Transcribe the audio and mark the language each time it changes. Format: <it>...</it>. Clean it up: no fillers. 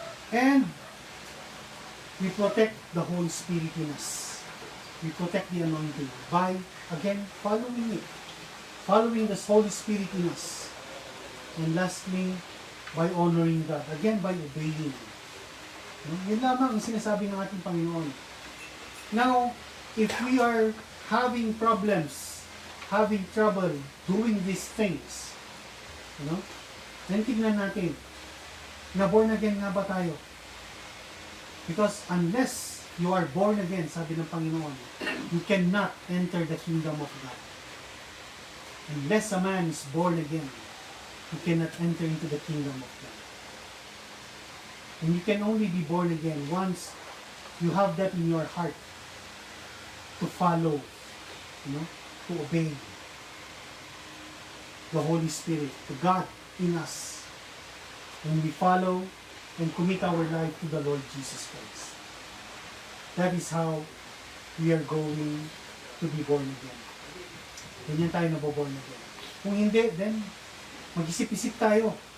<en>And we protect the Holy Spirit in us. We protect the anointing by, again, following it. Following the Holy Spirit in us. And lastly, by honoring God. Again, by obeying.</en> <tl>Yun lamang ang sinasabi ng ating Panginoon.</tl> <en>Now, if we are having problems, having trouble doing these things, then</en> <tl>tignan natin, na born again nga ba tayo?</tl> <en>Because unless you are born again,</en> <tl>sabi ng Panginoon,</tl> <en>you cannot enter the kingdom of God. Unless a man is born again, you cannot enter into the kingdom of God. And you can only be born again once you have that in your heart to follow, to obey the Holy Spirit, to God in us. When we follow and commit our life to the Lord Jesus Christ. That is how we are going to be born again.</en> <tl>Ganyan tayo naboborn again. Kung hindi, then mag-isip-isip tayo.</tl>